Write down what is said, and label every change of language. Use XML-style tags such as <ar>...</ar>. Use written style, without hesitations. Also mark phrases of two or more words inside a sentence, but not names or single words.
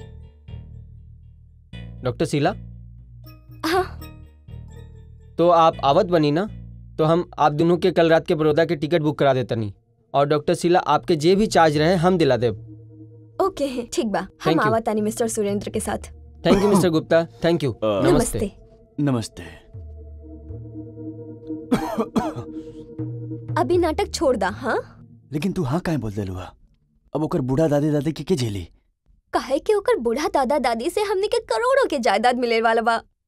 <bho>डॉक्टर शीला, हाँ। तो आप आवत बनी ना, तो हम आप दोनों के कल रात के बड़ौदा के टिकट बुक करा देता नहीं। और डॉक्टर शीला, आपके जे भी चार्ज रहे हम दिला देब। ओके, ठीक बा। हम आवत आनी मिस्टर सुरेंद्र के साथ।</bho> <en>thank you Mister Gupta, thank you.</en> <bho>नमस्ते। नमस्ते। अभी नाटक छोड़ दा। हाँ, लेकिन तू हाँ काहे बोल देलुआ? अब ओकर बूढ़ा दादी दादी के झेली? काहे कि ओकर बूढ़ा दादा दादी से हमने के करोड़ों के जायदाद मिले वाला बा।</bho>